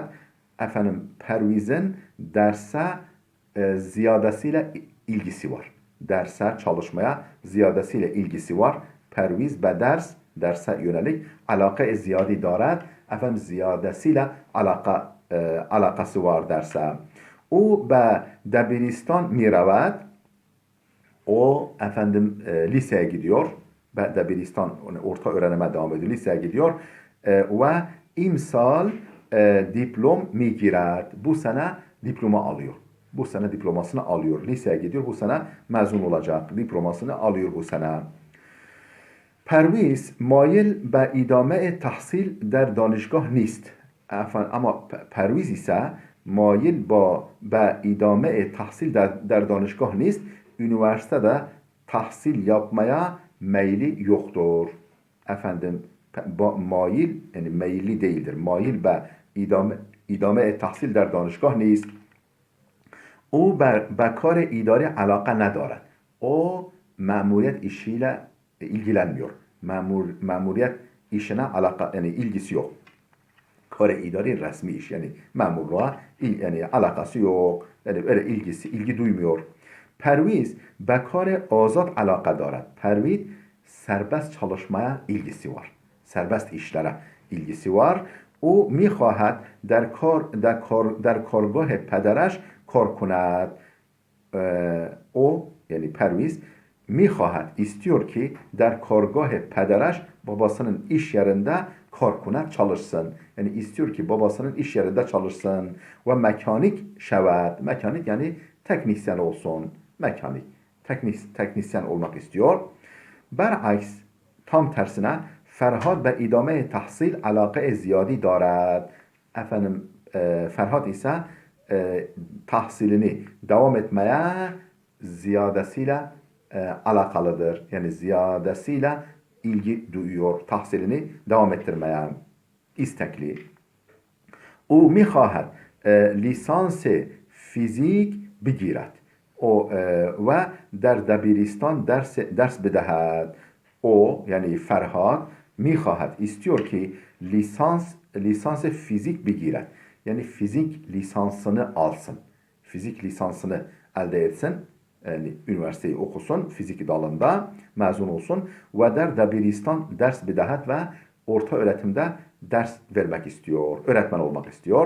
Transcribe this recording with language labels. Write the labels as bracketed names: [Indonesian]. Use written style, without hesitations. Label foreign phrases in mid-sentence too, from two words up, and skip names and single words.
[Turkish] Efendim Perviz'in derse ziyadesiyle ilgisi var. Derse çalışmaya ziyadesiyle ilgisi var. Perviz derse yönelik alakayı [Persian] زیادی دارد. [Turkish] Efendim ziyadesiyle alaka alakası var derse, o [Persian] به دبیرستان میرود. [Turkish] O efendim liseye gidiyor. Debiristان orta öğrenime devam ediyor. Liseye gidiyor. [Persian] و امسال دیپلم می‌گیرد. [Turkish] Bu sene diploma alıyor. Bu sene diplomasını alıyor. Liseye gidiyor. Bu sene mezun olacak. Diplomasını alıyor bu sene. [Persian] پرویز مایل به ادامه تحصیل در دانشگاه نیست. اما پرویز ise مایل به ادامه تحصیل در دانشگاه نیست. [Turkish] Üniversitede tahsil yapmaya meyli yoktur. Efendim mail yani meyilli değildir. [Persian] Mail به ادامه تحصیل در دانشگاه نیست. او به کار idari علاقه ندارد. [Turkish] O memuriyet işiyle ilgilenmiyor. Memuriyet işine yani ilgisi yok. [Persian] کار اداری resmi iş yani memurluğa yani alakası yok. [Turkish] Yani öyle ilgi duymuyor. [Persian] Perviz به کار آزاد علاقه دارد. [Turkish] Perviz serbest çalışmaya ilgisi var. Serbest işlere ilgisi var. [Persian] او میخواهد در کارگاه پدرش کار کند. [Turkish] O yani Perviz میخواهد istiyor ki [Persian] در کارگاه پدرش [Turkish] babasının iş yerinde [Persian] کار کند [Turkish] çalışsın. Yani istiyor ki babasının iş yerinde çalışsın. [Persian] و مکانیک شود. [Turkish] Mekanik yani teknisyen olsun. Mekanik. Teknisyen olmak istiyor. [Persian] Beraks [Turkish] tam tersine [Persian] Ferhat به ادامه تحصیل علاقه زیادی دارد. [Turkish] Efendim Ferhat ise tahsilini devam etmeye ziyadesiyle alakalıdır. Yani ziyadesiyle ilgi duyuyor. Tahsilini devam ettirmeye istekli. [Persian] O میخواهد لیسانس فیزیک بگیرد. [Turkish] O ve [Persian] در دبیرستان ders بدهد. [Turkish] O yani Ferhat میخواهد istiyor ki lisans fizik بگیرد. Yani fizik lisansını alsın. Fizik lisansını elde etsin. Yani üniversiteyi okusun, fizik dalında mezun olsun ve [Persian] در دبیرستان درس بدهد [Turkish] ve orta öğretimde ders vermek istiyor, öğretmen olmak istiyor.